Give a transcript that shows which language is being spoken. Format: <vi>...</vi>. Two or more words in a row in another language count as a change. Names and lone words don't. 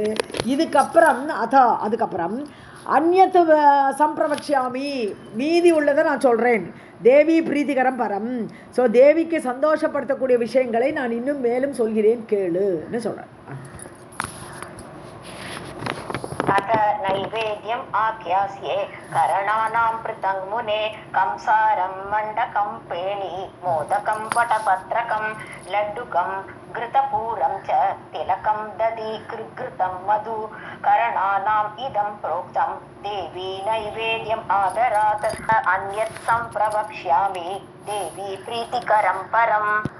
<ta>அதுக்கப்புறம்</ta> <sa>अन्यत् सम्प्रवक्ष्यामि,</sa> <ta>மீதி உள்ளதை நான் சொல்கிறேன்.</ta> <sa>देवी प्रीतिकरं परम्.</sa> <ta>ஸோ தேவிக்கு சந்தோஷப்படுத்தக்கூடிய விஷயங்களை நான் இன்னும் மேலும் சொல்கிறேன் கேளுன்னு சொல்கிறேன்.</ta> <sa>अथ नैवेद्यम् आख्यास्ये करणानां पृथङ् मुने कंसारं मण्डकं पेणि मोदकं वटपत्रकं लड्डुकं घृतपूरं च तिलकं दधि कृघृतं मधु करणानाम् इदं प्रोक्तं देवी नैवेद्यम् आदरात् अन्यत् सम्प्रवक्ष्यामि देवी प्रीतिकरं परम्</sa>